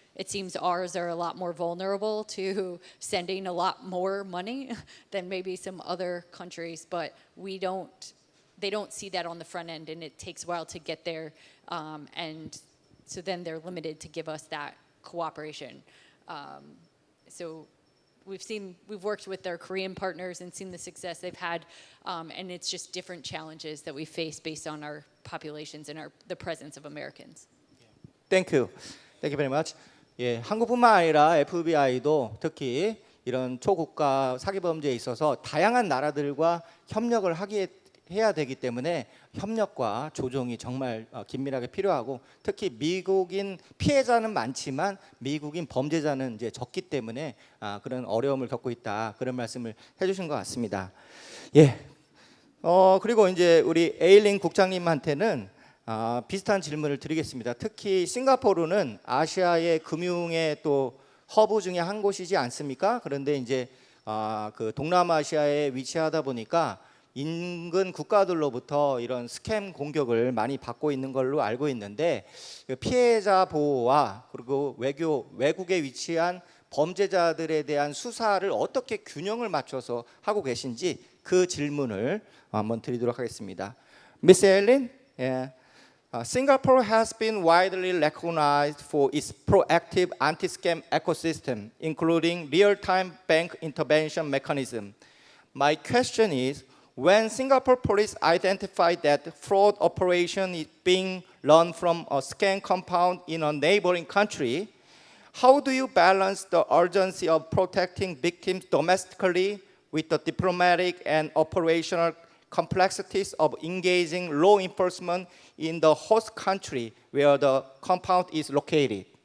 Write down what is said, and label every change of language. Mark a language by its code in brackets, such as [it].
[en] It seems ours are a lot more vulnerable to sending a lot more money than maybe some other countries, but they don't see that on the front end, and it takes a while to get there, and so then they're limited to give us that cooperation. So we've worked with their Korean partners and seen the success they've had, and it's just different challenges that we face based on our populations and the presence of Americans. Thank you. Thank you very much. [ko] 예, 한국뿐만 아니라 FBI도 특히 이런 초국가 사기범죄에 있어서 다양한 나라들과 협력을 해야 되기 때문에 협력과 조정이 정말 긴밀하게 필요하고, 특히 미국인 피해자는 많지만 미국인 범죄자는 이제 적기 때문에 그런 어려움을 겪고 있다, 그런 말씀을 해주신 것 같습니다. 예. 그리고 이제 우리 에일린 국장님한테는 비슷한 질문을 드리겠습니다. 특히 싱가포르는 아시아의 금융의 또 허브 중에 한 곳이지 않습니까? 그런데 이제 그 동남아시아에 위치하다 보니까 인근 국가들로부터 이런 스캠 공격을 많이 받고 있는 걸로 알고 있는데, 피해자 보호와 그리고 외국에 위치한 범죄자들에 대한 수사를 어떻게 균형을 맞춰서 하고 계신지 그 질문을 한번 드리도록 하겠습니다. [en] Miss Aileen, Singapore has been widely recognized for its proactive anti-scam ecosystem, including real-time bank intervention mechanism. My question is, when Singapore police identify that fraud operation is being run from a scam compound in a neighboring country, how do you balance the urgency of protecting victims domestically with the diplomatic and operational complexities of engaging law enforcement in the host country where the compound is located?